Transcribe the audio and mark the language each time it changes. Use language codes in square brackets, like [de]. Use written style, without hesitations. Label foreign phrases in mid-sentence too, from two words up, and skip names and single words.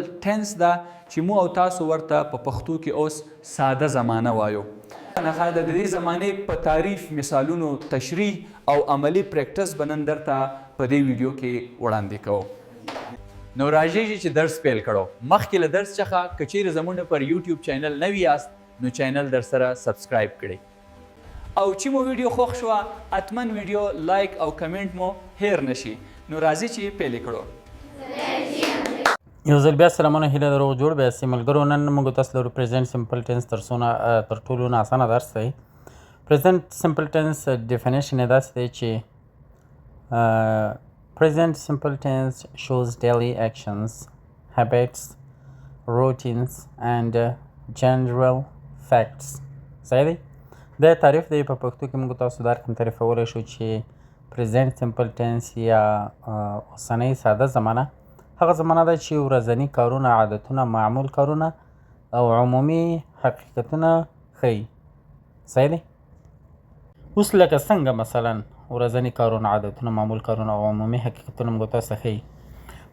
[ps] ټینس ده چې موږ او تاسو ورته په پښتو کې اوس ساده زمانه وایو نخا د دې زمانې په تعریف مثالونو تشریح او عملی پریکټس به نن درته په دې ویډیو کې وړاندې کوو نو راځئ چې درس پیل کړو مخکې له درس څخه که چیرې زموږ پر [en] YouTube channel [ps] نوي یاست نو چینل در سره سبسکرایب کړئ او چې مو ویډیو خوښ شوه حتما ویډیو لایک او کمنټ مو هیر نشي نو راځئ چې پیل کړو یو ځل بیا سلامونه هیله درو جوړ بیا سي ملګرو نن موږ تاسو لرو [en] present simple tense [ps] تر ټولو نه اسانه درس دی [en] present simple tense [ps] ډیفینیشن یې داسې دی چې [en] present simple tense shows daily actions, habits, routines and general facts. [ps] صحیح دی؟ دا تعریف دی په پښتو کې موږ تاسو دا رقم تعریفولی شو چې [en] present simple tense [ps] یا اوسنۍ ساده زمانه هغه زمانه ده چې ورځني کارونه عادتونه معمول کارونه او عمومي حقیقتونه ښیي. صحیح دی؟ اوس لکه څنګه مثلا ورځني کارونه عادتونه معمول کارونه او عمومي حقیقتونه موږ تاسو ته ښیي.